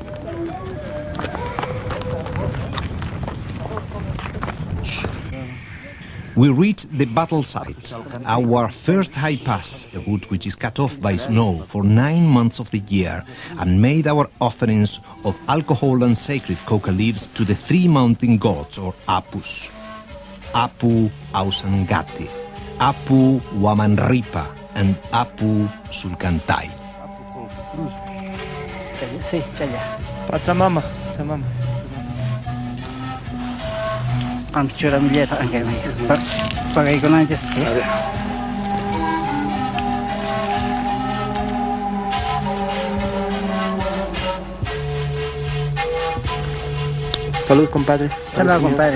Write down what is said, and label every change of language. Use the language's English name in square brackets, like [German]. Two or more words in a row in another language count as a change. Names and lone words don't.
[English] We reached the battle site, our first high pass, a route which is cut off by snow for 9 months of the year, and made our offerings of alcohol and sacred coca leaves to the 3 mountain gods, or Apus. Apu Ausangati, Apu Wamanripa, and Apu Sulcantai. Pachamama. Pachamama. Pakai ko na just. [Spanish] Salud, compadre. Salud, compadre.